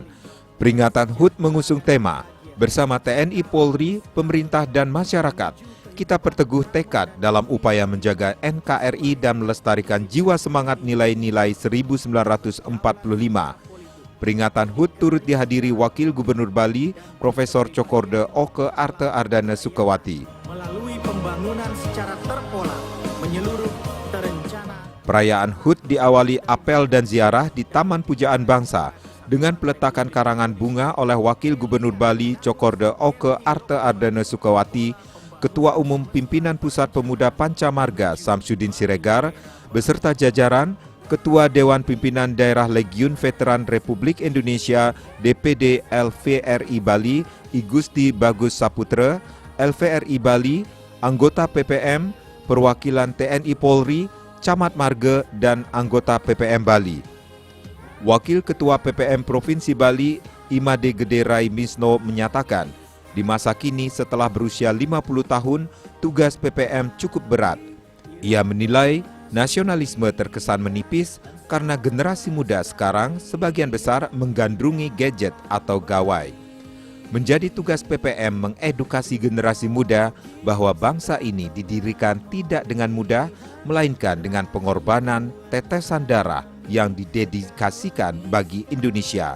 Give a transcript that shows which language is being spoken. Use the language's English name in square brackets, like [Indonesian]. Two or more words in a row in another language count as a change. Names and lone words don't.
[Indonesian] Peringatan HUT mengusung tema, bersama TNI Polri, pemerintah dan masyarakat, kita berteguh tekad dalam upaya menjaga NKRI dan melestarikan jiwa semangat nilai-nilai 1945. Peringatan HUT turut dihadiri Wakil Gubernur Bali, Profesor Cokorda Oke Arte Ardana Sukawati. Melalui pembangunan secara terpola, menyeluruh, terencana. Perayaan HUT diawali apel dan ziarah di Taman Pujaan Bangsa dengan peletakan karangan bunga oleh Wakil Gubernur Bali, Cokorda Oke Arte Ardana Sukawati, Ketua Umum Pimpinan Pusat Pemuda Pancamarga Samsudin Siregar, beserta jajaran, Ketua Dewan Pimpinan Daerah Legiun Veteran Republik Indonesia DPD LVRI Bali, I Gusti Bagus Saputra, LVRI Bali, anggota PPM, perwakilan TNI Polri, Camat Marge, dan anggota PPM Bali. Wakil Ketua PPM Provinsi Bali, Imade Gede Rai Misno menyatakan, di masa kini setelah berusia 50 tahun, tugas PPM cukup berat. Ia menilai nasionalisme terkesan menipis, karena generasi muda sekarang sebagian besar menggandrungi gadget atau gawai. Menjadi tugas PPM mengedukasi generasi muda bahwa bangsa ini didirikan tidak dengan mudah, melainkan dengan pengorbanan tetesan darah yang didedikasikan bagi Indonesia.